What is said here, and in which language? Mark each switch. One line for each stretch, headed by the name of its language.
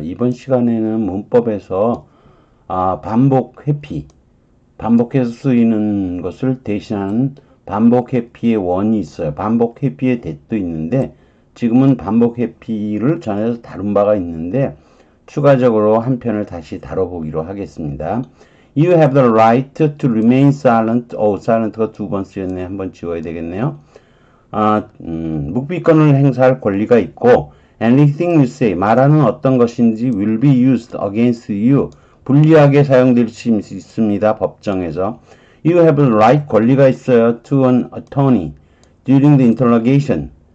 Korean: 이번 시간에는 문법에서 반복 회피, 반복해서 쓰이는 것을 대신하는 반복 회피의 원이 있어요. 반복 회피의 대도 있는데 지금은 반복 회피를 전에서 다룬 바가 있는데 추가적으로 한 편을 다시 다뤄보기로 하겠습니다.
English: You have the right to remain silent.
Korean: silent가 두 번 쓰였네. 한번 지워야 되겠네요. 묵비권을 행사할 권리가 있고
English: anything you say,
Korean: 말하는 어떤 것인지
English: will be used against you,
Korean: 불리하게 사용될 수 있습니다. 법정에서.
English: You have the right,
Korean: 권리가 있어요.
English: to an attorney during the interrogation.